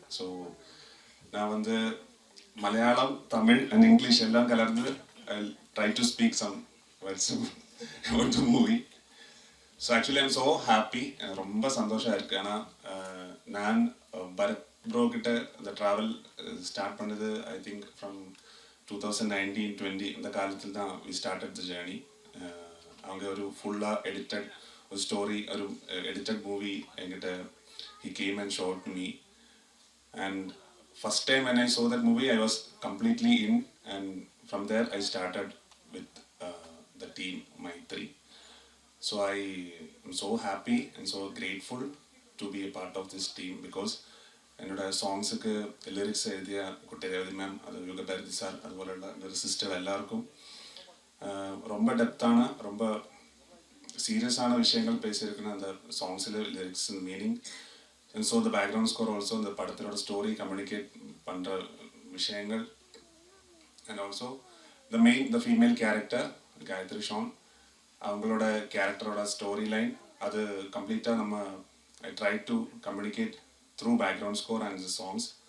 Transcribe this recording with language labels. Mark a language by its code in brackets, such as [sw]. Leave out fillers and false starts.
[ta] So நான் Malayalam, Tamil and English எல்லாம் கலந்து [en] I'll try to speak some words about the movie. So actually I'm so happy. [ta] ரொம்ப சந்தோஷமாக இருக்குது. ஏன்னா நான் பரத் ப்ரோ கிட்ட இந்த ட்ராவல் ஸ்டார்ட் பண்ணது [en] I think from [ta] 2019-20 இந்த காலத்தில் தான் [en] we started the journey. [ta] அவங்க ஒரு ஃபுல்லாக எடிட்டட் ஒரு ஸ்டோரி, ஒரு எடிட்டட் மூவி என்கிட்ட [en] he came and showed me. And first time when I saw that movie, I was completely in, and from there I started with the team Maitri. So I am so happy and so grateful to be a part of this team, because [ta] என்னோட சாங்ஸுக்கு lyrics எழுதிய குட்டரேவதி ma'am, அது Yugabharathi sir, அதுபோல லிரிசிஸ்டர் எல்லாருக்கும் ரொம்ப டெப்த்தான, ரொம்ப சீரியஸான விஷயங்கள் பேசியிருக்குன்னு அந்த சாங்ஸில் lyrics meaning. [en] And so the background score also, the [ta] படத்தோட ஸ்டோரி கம்யூனிகேட் பண்ணுற விஷயங்கள், [en] and also the female character Gayathri Shan, [ta] அவங்களோட கேரக்டரோட ஸ்டோரி லைன் அது கம்ப்ளீட்டாக [en] I tried to communicate through background score and the songs.